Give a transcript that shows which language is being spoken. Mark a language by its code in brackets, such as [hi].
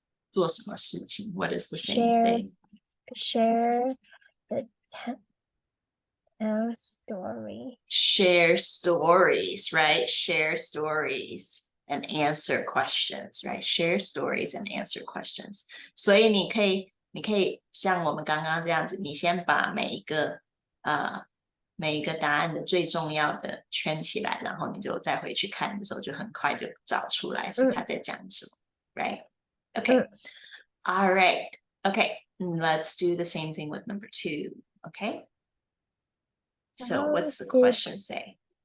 [zh] 做什么事情？ [en] What is the same thing? Share Tell story. Share stories, right? Share stories and answer questions, right? Share stories and answer questions. [zh] 所以你可以像我们刚刚这样子，你先把每一个答案的最重要的圈起来，然后你就再回去看的时候，就很快就找出来是他在讲什么 ，right? [en] Okay. All right. Okay. Let's do the same thing with number 2. Okay. So what's the question say?